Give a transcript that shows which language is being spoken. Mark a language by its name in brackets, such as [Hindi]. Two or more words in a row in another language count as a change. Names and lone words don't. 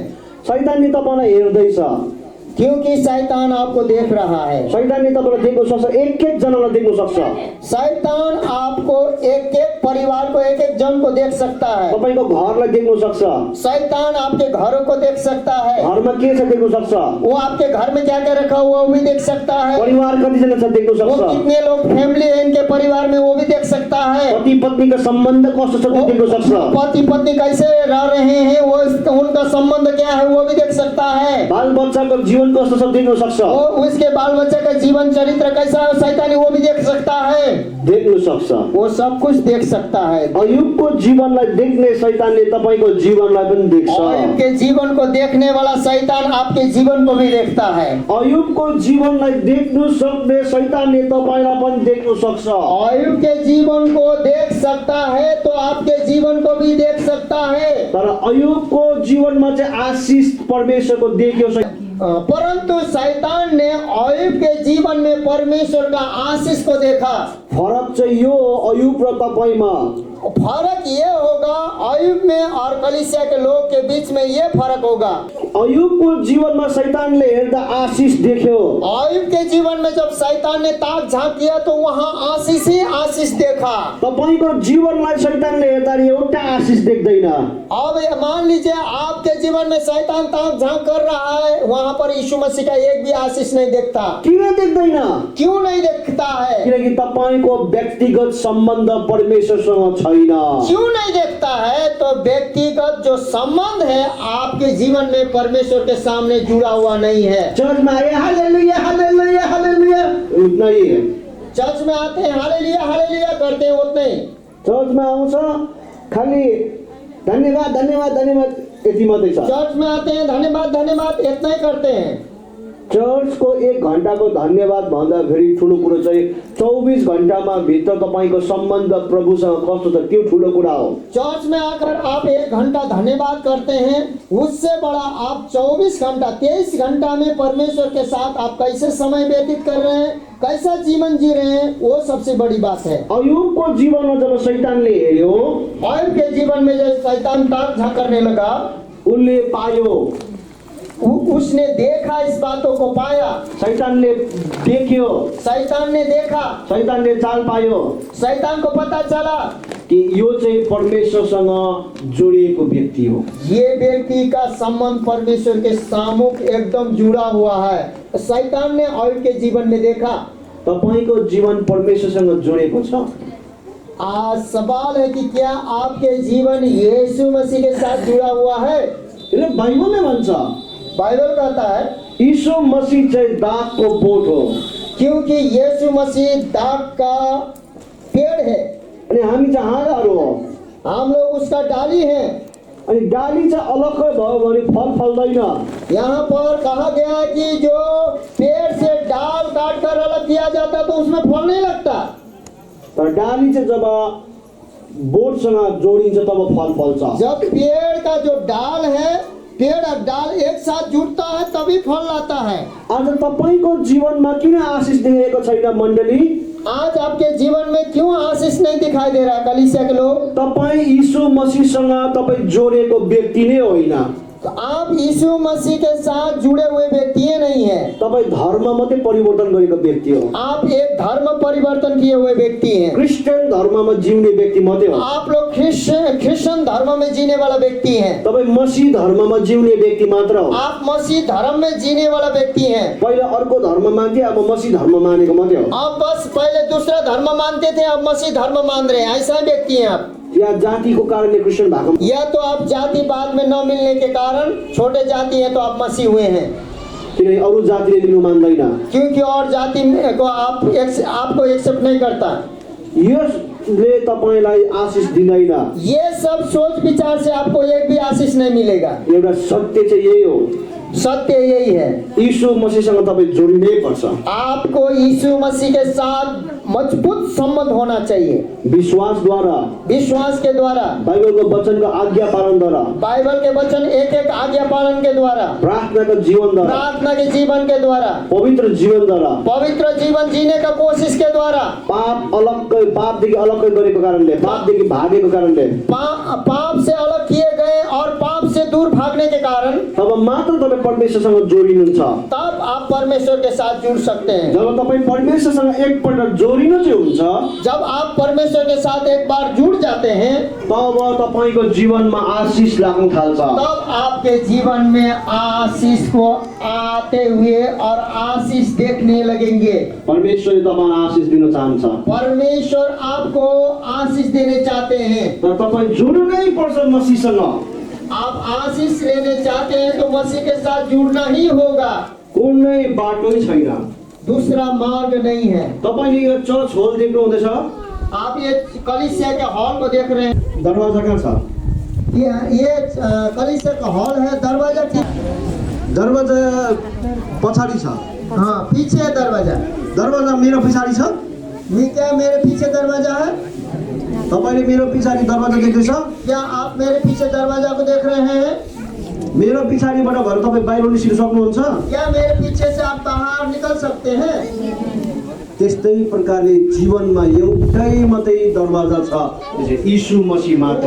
[Nepali] शैतानले तपाईँलाई हेर्दैछ, [Hindi] क्योंकि शैतान आपको देख रहा है। [Nepali] शैतानले तपाईँलाई देख्न सक्छ, एक एक जनालाई देख्न सक्छ। [Hindi] शैतान आपको एक एक परिवार को एक एक जन को देख सकता है। [Nepali] तपाईँको घरलाई देख्न सक्छ, [Hindi] शैतान आपके घरों को देख सकता है। [Nepali] घरमा के छ देख्न सक्छ, [Hindi] वो आपके घर में क्या क्या रखा हुआ वो भी देख सकता है। [Nepali] परिवार कतिजना छ देख्न वो सक्छ, [Hindi] कितने लोग फैमिली है इनके परिवार में वो भी देख सकता है। [Nepali] पति पत्नीको सम्बन्ध कस्तो छ त्यो देख्न सक्छ, [Hindi] पति पत्नी कैसे रह रहे हैं वो उनका संबंध क्या है वो भी देख सकता है। [Nepali] बाल बच्चाको जीवन कस्तो छ देख्न सक्छ, [Hindi] वो उसके बाल बच्चे का जीवन चरित्र कैसा है शैतानी वो भी देख सकता है। [Nepali] देख्न सक्छ। [Hindi] वो सब कुछ देख सकता है। [Nepali] अयुबको जीवनलाई देख्ने शैतानले तपाईँको जीवनलाई पनि देख्छ। [Hindi] अयुब के जीवन को देखने वाला शैतान आपके जीवन को भी देखता है। [Nepali] अयुबको जीवनलाई देख्नु सक्ने शैतानले तपाईँलाई पनि देख्न सक्छ। [Hindi] अयुब के जीवन को देख सकता है तो आपके जीवन को भी देख सकता है। [Nepali] तर अयुबको जीवनमा चाहिँ आशिष परमेश्वरको देख्यो। [Hindi] परंतु शैतान ने अयुब के जीवन में परमेश्वर का आशीष को देखा। [Nepali] फरक चाहिँ यो अयुब र तपाईँमा, [Hindi] फर्क ये होगा अयुब में और कलीसिया के लोग के बीच में ये फर्क होगा। [Nepali] अयुबको जीवनमा शैतानले हेर्दा आशिष देख्यो। [Hindi] अयुब के जीवन में जब शैतान ने ताक झांक किया तो वहाँ आशीष ही आशीष देखा। [Nepali] तपाईँको जीवनलाई शैतानले हेर्दा एउटा आशिष देख्दैन। [Hindi] अब मान लीजिए आपके जीवन में शैतान ताक झांक कर रहा है, वहाँ पर यीशु मसीह का एक भी आशीष नहीं देखता। [Nepali] किन देख्दैन? [Hindi] क्यों नहीं देखता है? [Nepali] किनकि तपाईँको व्यक्तिगत सम्बन्ध परमेश्वरसँग छैन। [Hindi] क्यों नहीं देखता है? तो व्यक्तिगत जो संबंध है आपके जीवन में परमेश्वर के सामने जुड़ा हुआ नहीं है। चर्च में आए हालेलुया हालेलुया हालेलुया उतना ही है। चर्च में आते हैं हालेलुया हालेलुया करते हैं उतना ही। चर्च में [Nepali] आउँछ खाली धन्यवाद धन्यवाद धन्यवाद यति मात्रै छ। [Hindi] चर्च में आते हैं धन्यवाद धन्यवाद इतना ही करते हैं। [Nepali] चर्चको 1 घण्टाको धन्यवाद भन्दाखेरि ठुलो कुरो चाहिँ 24 घण्टामा भित्र तपाईँको सम्बन्ध प्रभुसँग कस्तो छ त्यो ठुलो कुरा हो। [Hindi] चर्च में आकर आप 1 घंटा धन्यवाद करते हैं, उससे बड़ा आप 24 घंटा 23 घंटा में परमेश्वर के साथ आप कैसे समय व्यतीत कर रहे हैं, कैसा जीवन जी रहे हैं, वो सबसे बड़ी बात है। [Nepali] अयुबको जीवनमा जब शैतानले हेर्यो, [Hindi] अयुब के जीवन में जब शैतान ताक झांक करने लगा, [Nepali] उसले पायो, [Hindi] उसने देखा, इस बातों को पाया। [Nepali] शैतानले देख्यो, [Hindi] शैतान ने देखा, [Nepali] शैतानले चाल पायो [Hindi] शैतान को पता चला [Nepali] कि यो चाहिँ परमेश्वरसँग जोडिएको व्यक्ति हो। [Hindi] ये व्यक्ति का संबंध परमेश्वर के सामुख एकदम जुड़ा हुआ है। शैतान ने अयुब के जीवन में देखा। [Nepali] तपाईँको जीवन परमेश्वरसँग जोडिएको छ। [Hindi] आज सवाल है कि क्या आपके जीवन यीशु मसीह के साथ जुड़ा हुआ है? [Nepali] यसले बाइबलले भन्छ [Hindi] बाइबल कहता है [Nepali] यीशु मसीह चाहिँ दागको बोट हो, [Hindi] क्योंकि यीशु मसीह दाग का पेड़ है, [Nepali] अनि हामी चाहिँ हाँगाहरू हो। [Hindi] हम लोग उसका डाली हैं। [Nepali] अनि डाली चाहिँ अलग्गै भयो भने फल फल्दैन। [Hindi] यहाँ पर कहा गया है कि जो पेड़ से डाल काट कर अलग किया जाता तो उसमें फल नहीं लगता। [Nepali] तर डाली चाहिँ जब बोटसँग जोडिन्छ तब फल फल्छ। [Hindi] जब पेड़ का जो डाल है, पेड़ और डाल एक साथ जुड़ता है तभी फल लाता है। [Nepali] आज तपाईँको जीवनमा किन आशिष दिएको छैन मण्डली? [Hindi] आज आपके जीवन में क्यों आशीष नहीं दिखाई दे रहा कलीसिया के लोग? [Nepali] तपाईँ यीशु मसीहसँग तपाईँ जोडिएको व्यक्ति नै होइन। [Hindi] तो आप यीशु मसीह के साथ जुड़े हुए व्यक्ति नहीं है, [Nepali] तपाईँ धर्म मात्रै परिवर्तन गरेको व्यक्ति हो। [Hindi] आप एक धर्म परिवर्तन किए हुए व्यक्ति हैं। [Nepali] क्रिस्चियन धर्ममा जिउने व्यक्ति मात्रै हो। [Hindi] आप लोग क्रिश्चियन धर्म में जीने वाला व्यक्ति हैं। [Nepali] तपाईँ मसीह धर्ममा जिउने व्यक्ति मात्र हो। [Hindi] आप मसीह धर्म में जीने वाला व्यक्ति हैं। [Nepali] पहिला अर्को धर्म मान्थे, अब मसीह धर्म मानेको मात्रै हो। [Hindi] आप बस पहले दूसरा धर्म मानते थे, अब मसीह धर्म मान रहे हैं, ऐसा व्यक्ति हैं आप। [Nepali] या जातिको कारणले क्रिस्चियन भएको, [Hindi] या तो आप जाति बाद में न मिलने के कारण छोटे जाति हैं तो आप मसीह हुए हैं, [Nepali] किनकि अरू जातिले लिनु मान्दैन। [Hindi] क्योंकि और जाति को आपको एक्सेप्ट नहीं करता। [Nepali] यसले तपाईलाई आशिष दिँदैन। [Hindi] ये सब सोच विचार से आपको एक भी आशीष नहीं मिलेगा। [Nepali] एउटा सत्य चाहिँ यही हो, [Hindi] सत्य यही है, [Nepali] यीशु मसीहसँग तपाईँ जोडिनै पर्छ। [Hindi] आपको यीशु मसीह के साथ मजबूत संबंध होना चाहिए। [Nepali] विश्वासद्वारा, [Hindi] विश्वास के द्वारा, [Nepali] बाइबलको वचनको आज्ञा पालनद्वारा, [Hindi] बाइबल के वचन एक एक आज्ञा पालन के द्वारा, [Nepali] प्रार्थनाको जीवनद्वारा, [Hindi] प्रार्थना के जीवन के द्वारा, [Nepali] पवित्र जीवनद्वारा, [Hindi] पवित्र जीवन जीने का कोशिश के द्वारा, [Nepali] पापदेखि अलग्गै गरेको कारणले, पापदेखि भागेको कारणले, [Hindi] पाप से अलग किए गए और पाप से दूर भागने के कारण [Nepali] तब मात्र तपाईँ परमेश्वरसँग जोडिनुहुन्छ। [Hindi] तब आप परमेश्वर के साथ जुड़ सकते हैं। [Nepali] जब तपाईँ परमेश्वरसँग एकपल्ट जोडिनु चाहिँ हुन्छ, [Hindi] जब आप परमेश्वर के साथ एक बार जुड़ जाते हैं, [Nepali] तब तपाईँको जीवनमा आशिष लाग्न थाल्छ। [Hindi] तब आपके जीवन में आशीष को आते हुए और आशीष देखने लगेंगे। [Nepali] परमेश्वरले तपाईँलाई आशिष दिन चाहन्छ। [Hindi] परमेश्वर आपको आशीष देने चाहते हैं। [Nepali] तर तपाईँ जोड्नै पर्छ मसीहसँग। [Hindi] आप आशीष लेने चाहते हैं तो मसीह के साथ जुड़ना ही होगा, [Nepali] कुनै बाटो छैन। [Hindi] दूसरा मार्ग नहीं है। [Nepali] तपाईले यो [English] church hall [Nepali] देख्नु हुँदैछ, [Hindi] आप ये कलीसिया के हॉल को देख रहे हैं, [Nepali] दरवाजा कहाँ छ? [Hindi] ये कलीसिया का हॉल है। दरवाजा [Nepali] दरवाजा पछाडि छ। [Hindi] हाँ, पीछे है दरवाजा। [Nepali] दरवाजा मेरो पछाडि छ। [Hindi] क्या मेरे पीछे दरवाजा है? [Nepali] तपाईले मेरो पछाडि दरवाजा देख्दैछ? [Hindi] क्या आप मेरे पीछे दरवाजा को देख रहे हैं? [Nepali] मेरो पछाडिबाट भएर तपाईँ बाहिर निस्किन सक्नुहुन्छ? [Hindi] क्या मेरे पीछे से आप बाहर निकल सकते हैं? [Nepali] त्यस्तै प्रकारले जीवनमा एउटै मात्रै दरवाजा छ, त्यो चाहिँ यीशु मसीह मात्र।